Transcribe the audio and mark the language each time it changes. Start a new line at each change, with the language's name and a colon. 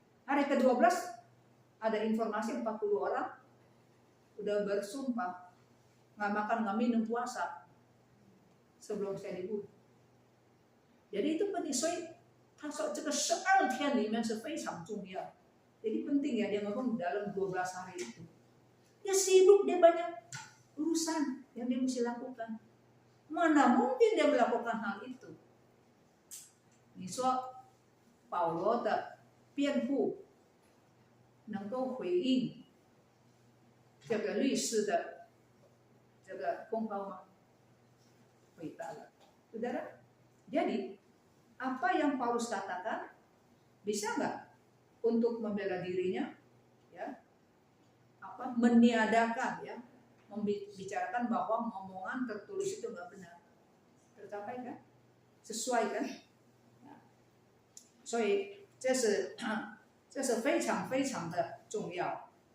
Indonesian: Hari ke-12 ada informasi 40 orang udah bersumpah nggak makan nggak minum puasa sebelum saya dibunuh. Jadi itu penting,
Chinese: 所以他说这个12天里面是非常重要。
Indonesian: Jadi penting ya dia ngomong dalam 12 hari itu. Dia sibuk, dia banyak urusan yang dia mesti lakukan. Mana mungkin dia melakukan hal itu?
Chinese: 你说保罗的辩护能够回应这个律师的这个公告吗？回答了， saudara.
Indonesian: Jadi apa yang Paulus katakan bisa nggak untuk membela dirinya, ya? Apa meniadakan, ya? Membicarakan bahwa ngomongan tertulis itu nggak benar, tercapai kan? Sesuai kan?
Chinese: 所以这是非常非常的重要。